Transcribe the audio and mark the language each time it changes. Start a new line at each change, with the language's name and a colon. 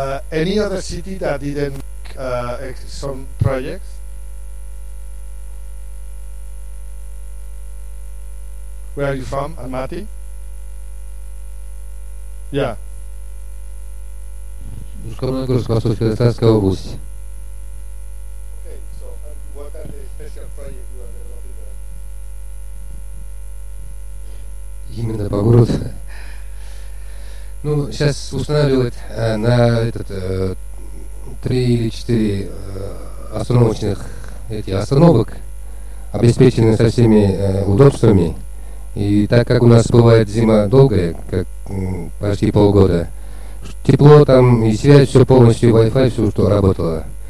English: Any other city that didn't make some projects? Where are you from, Almaty? Yeah.
Russian: Восточно-Казахстанская область.
English: Okay, so what are the special projects you are developing there?
Russian: Именно по городу. Ну, сейчас устанавливают на 3 или 4 остановочных остановок, обеспечены со всеми удобствами. И так как у нас бывает зима долгая, как почти полгода, тепло там и связь, все полностью, Wi-Fi, все, что работало.